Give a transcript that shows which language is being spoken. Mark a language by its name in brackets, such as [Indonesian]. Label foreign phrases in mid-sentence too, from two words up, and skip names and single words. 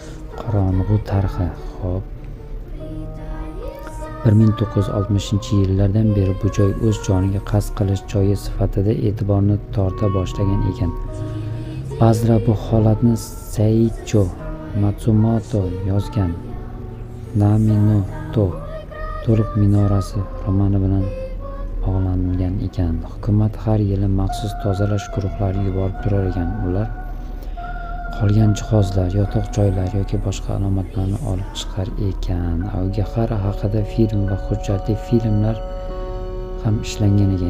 [Uzbek] Qorong'u tarixi. Xo'p. 1960-yillardan beri bu joy o'z joniga qasd qilish joyi sifatida e'tiborni torta boshlagan ekan. Ba'zilar bu holatni Seiichiro Matsumoto yozgan Nami no to to'liq minorasi romani bilan bog'langan ekan. Hukumat har yili maxsus tozalash guruhlari yuborib turar ekan. Ular qolgan jihozlar, yotoq joylar yoki boshqa alomatlarni olib chiqar ekan. Aogahara haqida film va hujjatli filmlar ham ishlangan ekan.